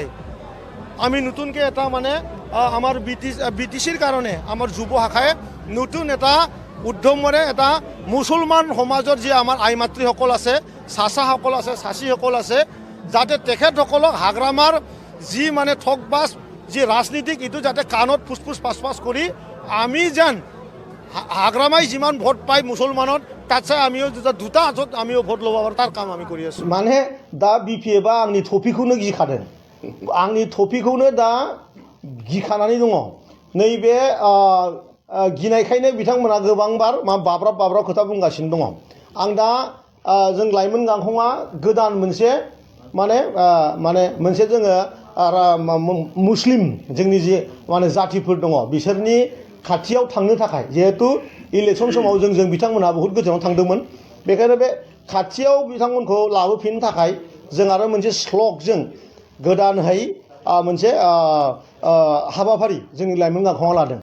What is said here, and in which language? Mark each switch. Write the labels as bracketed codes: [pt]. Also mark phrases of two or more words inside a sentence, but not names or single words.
[as] আমি নতুনকৈ এটা মানে আমাৰ BTCৰ কাৰণে আমাৰ যুৱ শাখাই নতুন এটা উদ্যমেৰে এটা মুছলমান সমাজৰ যি আমাৰ আই মাতৃসকল আছে, চাচাসকল আছে, চাচীসকল আছে, যাতে তেখেতসকলক হাগ্ৰামাৰ যি মানে ঠগবাজ যি ৰাজনীতিক এইটো যাতে কাণত ফুচফুচ পাছ কৰি আমি যেন হাগ্ৰামাই যিমান ভোট পায় মুছলমানত তাতছে আমিও 2টা হাতত আমিও ভোট ল'ব পাৰোঁ, তাৰ কাম আমি কৰি আছোঁ। [brx] মানে दा बिपिएफआ आंनि टपिखौनो गिखादों, आंनि टपिखौनो दा गिखानानै दङ। नैबे गिनायखायनो बिथांमोना गोबांबार बाब्राब खोथा बुंगासिनो दङ। आं दा जों लाइमोन गांखंआ गोदान मोनसे मोनसे जोङो मुस्लिम जोंनि जे माने जातिफोर दङ बिसोरनि खाथियाव थांनो थाखाय, जिहेतु इलेक्सन समाव जों बिथांमोनहा बहुत गोजानाव थांदोंमोन, बेखायनो बे खाथियाव बिथांमोनखौ लाबोफिननो थाखाय जों आरो मोनसे स्लगजों गोदानहै मोनसे हाबाफारि जोंनि लाइमोन गांखंआ लादों।